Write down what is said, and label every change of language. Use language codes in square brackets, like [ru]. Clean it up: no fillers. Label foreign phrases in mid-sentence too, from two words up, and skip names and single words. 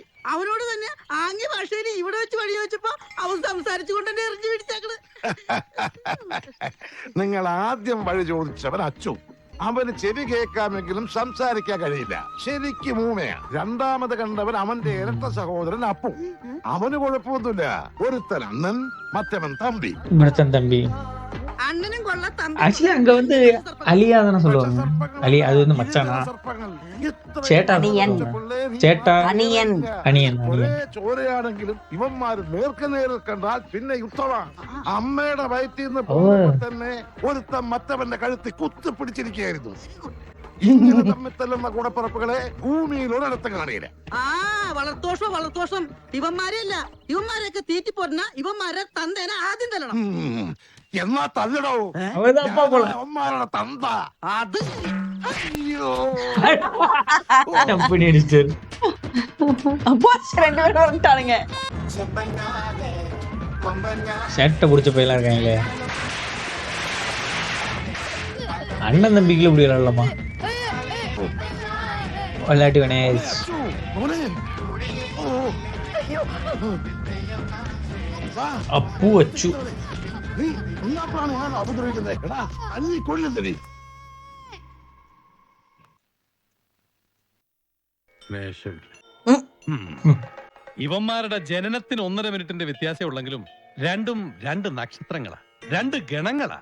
[ml] അവനോട് തന്നെ ആംഗ്യ ഭാഷയിൽ ഇവിടെ വെച്ച് വഴി വെച്ചപ്പോ അവൻ സംസാരിച്ചുകൊണ്ട് എന്നെ എറിഞ്ഞു പിടിച്ചേക്കണ്. നിങ്ങൾ ആദ്യം വഴി ചോദിച്ചവൻ അച്ചു. അവന് ചെവി കേൾക്കാമെങ്കിലും സംസാരിക്കാൻ കഴിയില്ല. ശരിക്കും ഊമയാ. രണ്ടാമത് കണ്ടവൻ അവന്റെ ഇരട്ട സഹോദരൻ അപ്പു. അവന് കുഴപ്പമൊന്നുമില്ല. ഒരുത്തൻ അണ്ണൻ, മറ്റവൻ തമ്പി. [ta] இவனத்தன் தம்பி. [ml] അണ്ണനും കൊള്ള തമ്പി. [ta] ஆக்சுவலி அங்க வந்து அலியா தானே சொல்லுவாங்க. அலி அது வந்து மச்சானா? [ml] ചേട്ടാ ചേട്ടാ അനിയൻ. അനിയൻ ഒരേ അനിയൻ. ചോരയാണെങ്കിലും ഇവന്മാര് നേർക്കുനേരിൽ കണ്ടാൽ പിന്നെ യുദ്ധമാണ്. അമ്മയുടെ വയറ്റിൽ നിന്ന് പോകുമ്പോൾ തന്നെ ഒരുത്തൻ മറ്റവന്റെ കഴുത്തി കുത്തിപ്പിടിച്ചിരിക്കുകയായിരുന്നു. ഇങ്ങനെ തമ്മിൽ തല്ലുന്ന കൂടപ്പറപ്പുകളെ ഭൂമിയിൽ ഒരിടത്ത് കാണിയില്ല. ആ വളർത്തോഷം വളർത്തോഷം. ഇവന്മാരെയല്ല, ഇവന്മാരെയൊക്കെ തീറ്റിപ്പോരുന്ന ഇവന്മാരെ തന്തേനെ ആദ്യം തല്ലണം. എന്നാ തല്ലടോ. [ta] அவர்தான் அப்பா போல. [ml] അവന്മാരുടെ തന്ത. അത് അയ്യോ. [ta] அப்படி அடிச்சாரு. அப்போ 2 பேரும் வந்துட்டானுங்க. சேட்டை பிடிச்ச பையெல்லாம் இருக்காங்களே. அண்ணன் தம்பிக்குள்ள இப்படி விளையாடலாமா? விளையாட்டு கணேஷ். [ml] അപ്പു അച്ചു. നീ ഉണ്ണാപ്പാണ് ഞാൻ ഉപദ്രവിക്കുന്നത്. എടാ അല്ലി കൊല്ലുന്നടി. ഇവന്മാരുടെ ജനനത്തിന് 1.5 മിനിറ്റിന്റെ വ്യത്യാസം ഉള്ളെങ്കിലും രണ്ടും 2 നക്ഷത്രങ്ങളാ, 2 ഗണങ്ങളാ.